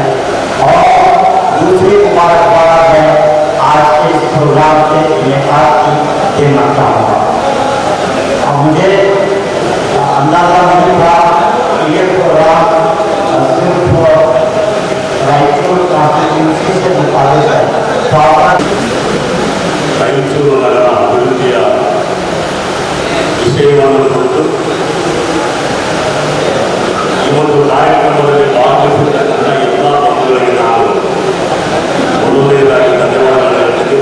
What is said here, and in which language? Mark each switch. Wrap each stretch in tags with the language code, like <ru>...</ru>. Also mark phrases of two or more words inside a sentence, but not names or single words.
<hi>और दूसरी मुबारकबाद है आज के इस प्रोग्राम के इनेकाद की ये मानता हूँ। और मुझे अंदाजा नहीं था कि ये प्रोग्राम सिर्फ रायचूर कॉन्स्टिट्यूंसी से मुताबिक है।</hi> <kn>ರಾಯಚೂರು ನಗರ ಅಭಿವೃದ್ಧಿಯ ವಿಷಯವನ್ನು ಕುರಿತು ಈ ಒಂದು ಕಾರ್ಯಕ್ರಮದಲ್ಲಿ ಭಾಗವಹಿಸಿರ್ತಕ್ಕಂಥ ಎಲ್ಲ ಬಂಧುಗಳಿಗೆ ನಾವು ಮೊದಲನೇದಾಗಿ ಧನ್ಯವಾದಗಳು ಹೇಳ್ತೀವಿ.</kn>